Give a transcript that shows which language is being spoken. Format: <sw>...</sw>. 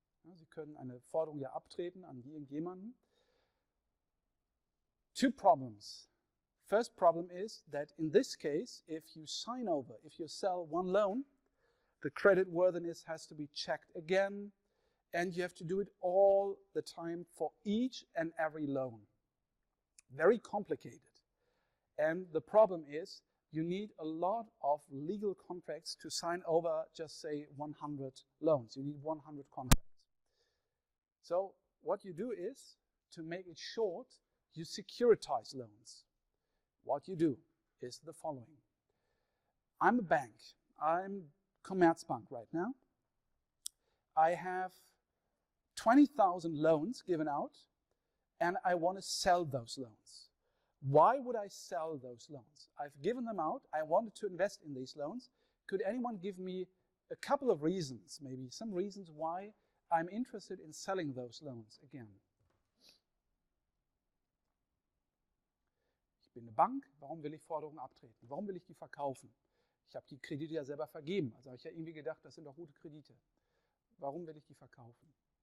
<de>Ja, Sie können eine Forderung ja abtreten an irgendjemanden.</de> <en>Two problems. First problem is that in this case, if you sign over, if you sell one loan, the creditworthiness has to be checked again, and you have to do it all the time for each and every loan. Very complicated. And the problem is, you need a lot of legal contracts to sign over, just say, 100 loans. You need 100 contracts. So what you do is, to make it short, you securitize loans. What you do is the following. I'm a bank. I'm Commerzbank right now. I have 20,000 loans given out, and I want to sell those loans. Why would I sell those loans? I've given them out. I wanted to invest in these loans. Could anyone give me a couple of reasons, maybe some reasons why I'm interested in selling those loans again?</en> <de>Ich bin eine Bank. Warum will ich Forderungen abtreten? Warum will ich die verkaufen? Ich habe die Kredite ja selber vergeben. Also habe ich ja irgendwie gedacht, das sind doch gute Kredite. Warum will ich die verkaufen?</de>